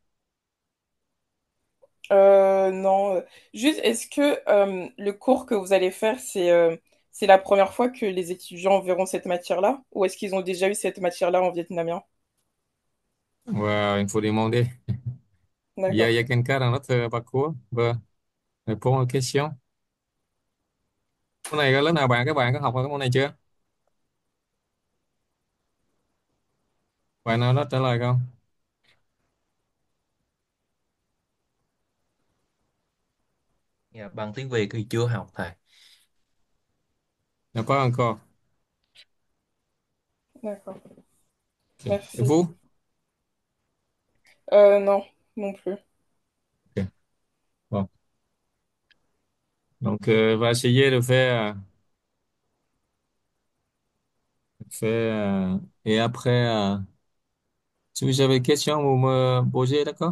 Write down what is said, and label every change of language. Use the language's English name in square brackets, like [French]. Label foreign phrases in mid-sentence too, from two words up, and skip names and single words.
[French] Non, juste, est-ce que le cours que vous allez faire, c'est la première fois que les étudiants verront cette matière-là? Ou est-ce qu'ils ont déjà eu cette matière-là en vietnamien? Ouais, il faut demander. Il y D'accord. a quelqu'un dans notre parcours và répondre aux questions. [Vietnamese] Môn này lớp nào các bạn có học qua cái môn này chưa? Bạn nào đó trả lời không? Dạ, bằng tiếng Việt thì chưa học thầy. [French] N'a pas encore. D'accord. Ok. Et Merci. vous? Non, non plus. Ok. Bon. Donc, on va essayer de faire, et après, si vous avez des questions, vous me posez, d'accord?